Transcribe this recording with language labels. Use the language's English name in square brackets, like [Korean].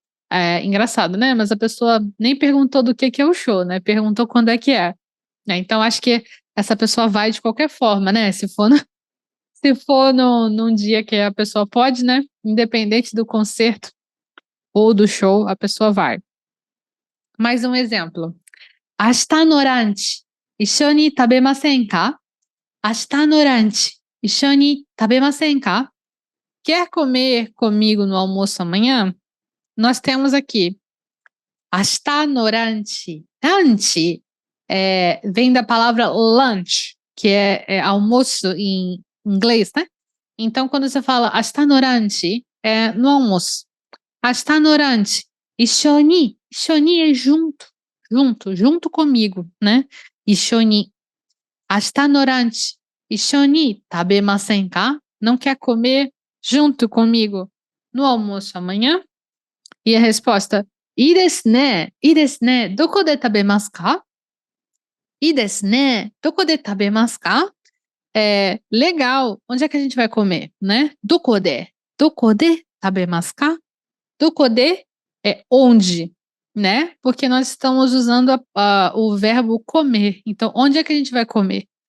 [Portuguese] É engraçado, né? Mas a pessoa nem perguntou do que é o show, né? Perguntou quando é que é. Né? Então acho que essa pessoa vai de qualquer forma, né? Se for, se for num dia que a pessoa pode, né? Independente do concerto ou do show, a pessoa vai. Mais um exemplo. [Japanese] 明日のランチ、一緒に食べませんか？明日のランチ、一緒に食べませんか? [Portuguese] Quer comer comigo no almoço amanhã? Nós temos aqui [Japanese] 明日のランチ. [Portuguese] Lunch vem da palavra lunch, que é almoço em inglês, né? Então, quando você fala [Japanese] 明日のランチ, [Portuguese] é no almoço. [Japanese] 明日のランチ、一緒に、一緒に [Portuguese] é junto, junto comigo, né? 一緒に。 [Japanese] 明日のランチ、一緒に食べませんか? [Portuguese] Não quer comer junto comigo no almoço amanhã? E a resposta, [Japanese] いいですね、いいですね、どこで食べますか? いいですね、どこで食べますか? [Portuguese] Legal, onde é que a gente vai comer, né? [Japanese] どこで食べますか? [Portuguese] どこでé onde, né? Porque nós estamos usando o verbo comer. Então, onde é que a gente vai comer?